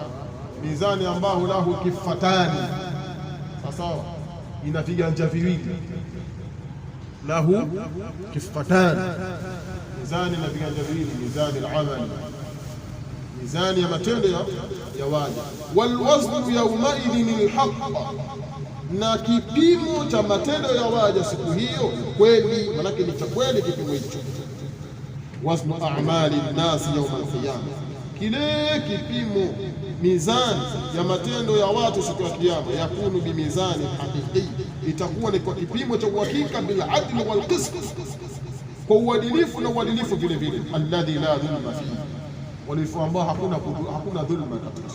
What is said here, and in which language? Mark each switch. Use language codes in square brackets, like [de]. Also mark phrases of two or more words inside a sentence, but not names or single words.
[sw] Mizani ambao [ar] له كفتان, [sw] sawa, ina viganja viwili, [ar] له كفتان, [sw] mizani na viganja viwili, [ar] ميزان الأعمال, [sw] mizani ya matendo ya waja. [ar] والوزن يومئذ الحق, [sw] na kipimo cha matendo ya waja siku hiyo kweli, manake ni cha kweli kipimo hicho. [ar] وزن أعمال الناس يوم القيامة, [sw] kile kipimo, mizani ya matendo ya watu siku ya Kiyama, [ar] يكون بميزان حقيقي, [sw] itakuwa ni kwa kipimo cha uhakika, [ar] بالعدل والقسط, [sw] kwa uadilifu na uadilifu vile vile, [ar] الذي لا ظلم فيه, [sw] uadilifu ambao hakuna dhulma katika.